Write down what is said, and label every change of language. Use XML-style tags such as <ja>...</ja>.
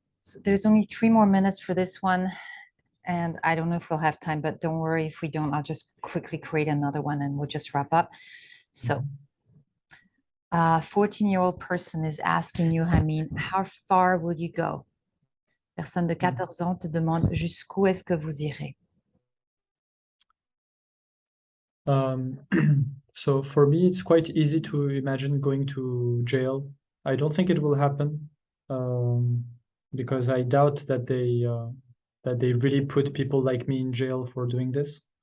<en>So there's only 3 more minutes for this one. And I don't know if we'll have time, but don't worry if we don't, I'll just quickly create another one and we'll just wrap up. So, a 14-year-old person is asking you, Ramîn, how far will you go?</en> <fr>Personne de 14 ans te demande jusqu'où est-ce que vous irez?</fr> <en>So for me, it's quite easy to imagine going to jail. I don't think it will happen, because I doubt that they really put people like me in jail for doing this.</en>